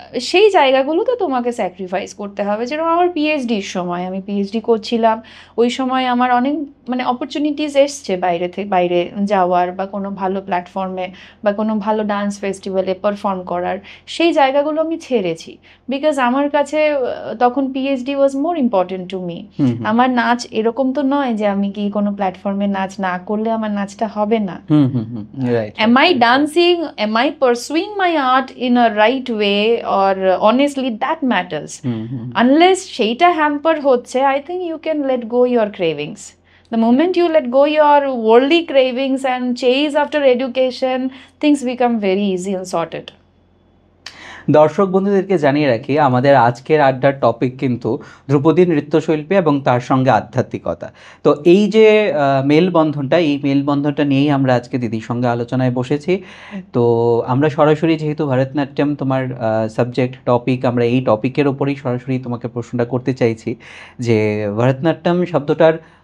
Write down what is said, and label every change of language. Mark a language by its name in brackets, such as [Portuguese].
[Bangla] সেই জায়গাগুলোতে তোমাকে স্যাক্রিফাইস করতে হবে। যেরকম আমার পিএইচডির সময়, আমি পিএইচডি করছিলাম, ওই সময় আমার অনেক মানে অপরচুনিটিস এসছে বাইরে যাওয়ার বা কোনো ভালো প্ল্যাটফর্মে বা কোনো ভালো ডান্স ফেস্টিভ্যালে পারফর্ম করার, সেই জায়গাগুলো আমি ছেড়েছি, বিকজ আমার কাছে তখন PhD was more important to me. আমার নাচ এরকম তো নয় যে আমি কি কোনো প্ল্যাটফর্মে নাচ না করলে আমার নাচটা হবে না। [English] Am I dancing? Am I pursuing my art in a right way? Or honestly, that matters. Unless [Bangla] sheita hamper hocche, [English] I think you can let go your cravings. The moment you let go your worldly cravings and chase after education, things become very easy and sorted. [Bangla] দর্শক বন্ধুদেরকে জানিয়ে রাখি, আমাদের আজকের আড্ডার topic কিন্তু ধ্রুপদী নৃত্যশিল্পী এবং তার সঙ্গে আধ্যাত্মিকতা। তো এই যে মেলবন্ধনটা, এই মেলবন্ধনটা নিয়েই আমরা আজকে দিদির সঙ্গে আলোচনায় বসেছি। তো আমরা সরাসরি, যেহেতু ভরতনাট্যম তোমার সাবজেক্ট টপিক, আমরা এই টপিকের ওপরেই সরাসরি তোমাকে প্রশ্নটা করতে চাইছি যে ভরতনাট্যম শব্দটার